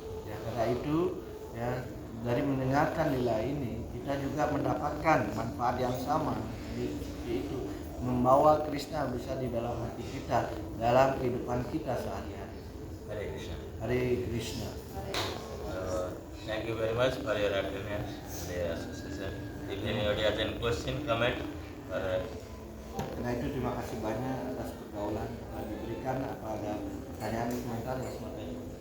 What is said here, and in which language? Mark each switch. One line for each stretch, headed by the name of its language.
Indonesian: Ya, karena itu ya dari mendengarkan lila ini kita juga mendapatkan manfaat yang sama, yaitu membawa Krishna bisa di dalam hati kita dalam kehidupan kita sehari-hari.
Sanskrit: Hare Krishna. Hare Krishna.
English: Thank you very much for your attendance today association. If anybody has any question, comment, or
Indonesian: Karena itu terima kasih banyak atas pergaulan yang telah diberikan. Apa ada pertanyaan komentar yang semata ini?